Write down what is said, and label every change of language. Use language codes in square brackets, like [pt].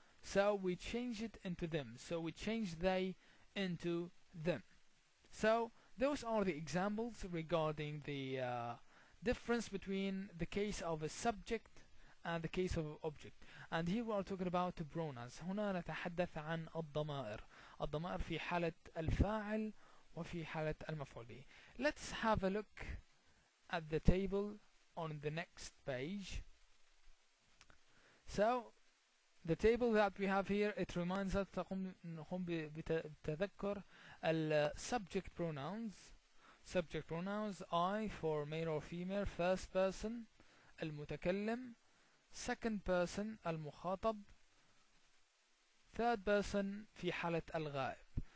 [en] So we change it into them. So we change they into them. So those are the examples regarding the difference between the case of a subject and the case of object. And here we are talking about pronouns. [ar] هنا نتحدث عن الضمائر. الضمائر في حالة الفاعل وفي حالة المفعول به. [en] Let's have a look at the table on the next page. So the table that we have here, it reminds us [ar] نقوم بتذكر [en] subject pronouns. Subject pronouns, I for male or female, first person المتكلم, second person المخاطب, third person [ar] في حالة الغائب.